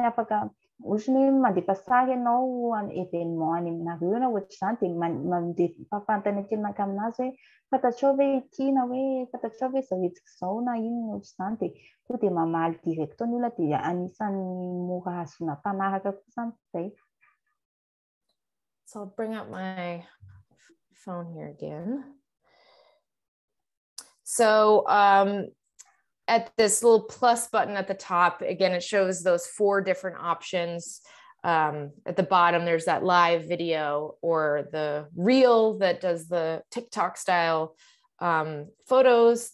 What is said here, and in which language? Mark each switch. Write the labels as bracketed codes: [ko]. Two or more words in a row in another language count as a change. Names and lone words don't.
[mg] Afaka ohatran'ny hoe mandefa sary ianao événement any aminareo na ohatr'izany dia mandefa fanontaniana kely maka aminazy hoe fantatrao ve ity na hoe fantatrao ve izao hetsika izao na ino ohatr'izany, dia tonga dia mamaly direct ny olona dia anisan'ny mora azona mpanaraka kosa izay. [en] So I'll bring up my phone here again. So at this little plus button at the top, again, it shows those 4 different options. At the bottom, there's that live video or the reel that does the TikTok style photos.